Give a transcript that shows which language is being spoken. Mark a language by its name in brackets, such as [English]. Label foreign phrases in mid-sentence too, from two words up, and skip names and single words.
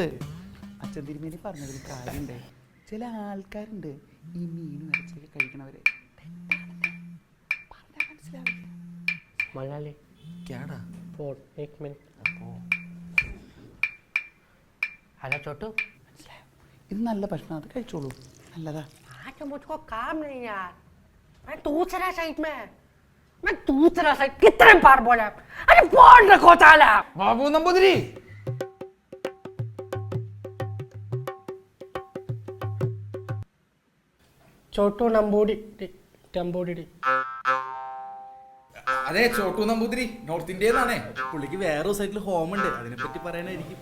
[Malayalam] അച്ഛൻ തിരുമേനി പറഞ്ഞതിൽ കാര്യമുണ്ട്. ചില ആൾക്കാരുണ്ട് ഈ മീനും ഇറച്ചിയൊക്കെ കഴിക്കണവര്. മലയാളി ഹലോ ചോട്ടു, ഇത് നല്ല ഭക്ഷണം, അത് കഴിച്ചോളൂ, നല്ലതാ. [Hindi] मुझको काम नहीं यार, मैं दूसरा साइड कितने बार बोला, अरे फोन रखो साला. [Malayalam] ബാബു നമ്പൂതിരി, ചോട്ടു നമ്പൂടി ടമ്പൂടി. അതെ, ചോട്ടു നമ്പൂതിരി [English] north Indian. [Malayalam] പുള്ളിക്ക് വേറൊരു സൈറ്റിൽ ഹോം ഉണ്ട്, അതിനെപ്പറ്റി പറയാനായിരിക്കും.